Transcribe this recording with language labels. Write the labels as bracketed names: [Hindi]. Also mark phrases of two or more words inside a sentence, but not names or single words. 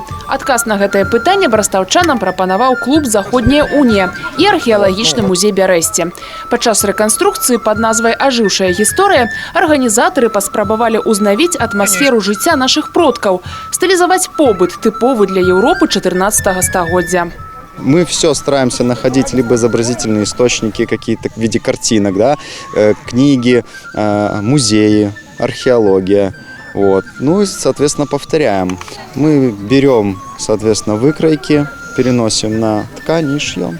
[Belarusian] Адказ на гэтае пытанне брастаўчанам прапанаваў клуб «Заходняя унія» і археалагічны музей Бярэсце. Падчас рэканструкцыі пад назвай «Ажыўшая гісторыя» арганізатары паспрабавалі ўзнавіць атмасферу жыцця нашых продкаў, стылізаваць побыт, тыповы для Еўропы 14-го стагоддзя. [Russian] Мы все стараемся находить либо изобразительные источники какие-то в виде картинок, да, книги, музеи, археология. Вот. Ну и, соответственно, повторяем. Мы берем, соответственно, выкройки, переносим на ткань и шьем.